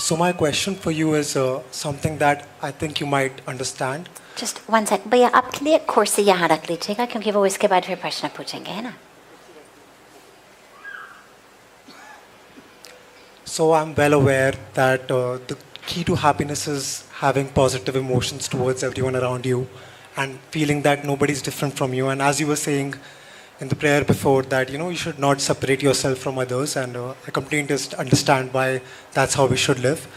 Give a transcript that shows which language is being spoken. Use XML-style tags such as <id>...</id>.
<en>So my question for you is something that I think you might understand. Just one sec.</en> <hi>भैया आपके लिए कुर्सी यहाँ रख लीजिएगा क्योंकि वो इसके बाद फिर प्रश्न पूछेंगे है ना.</hi> <en>So I'm well aware that the key to happiness is having positive emotions towards everyone around you and feeling that nobody's different from you. And as you were saying in the prayer before that, you should not separate yourself from others, and I completely understand why that's how we should live.</en>